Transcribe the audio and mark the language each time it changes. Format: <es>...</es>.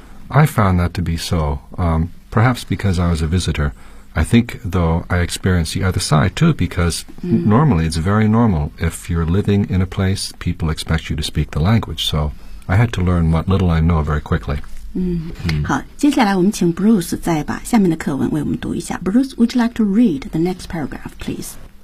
<en>I found that to be so、perhaps because I was a visitorI think, though, I experienced the other side, too, because、mm. normally it's very normal. If you're living in a place, people expect you to speak the language. So I had to learn what little I know very quickly.、 Mm.</en> <zh>好接下来我们请 Bruce 再把下面的课文为我们读一下。</zh> <en>Bruce, would you like to read the next paragraph, please?</en>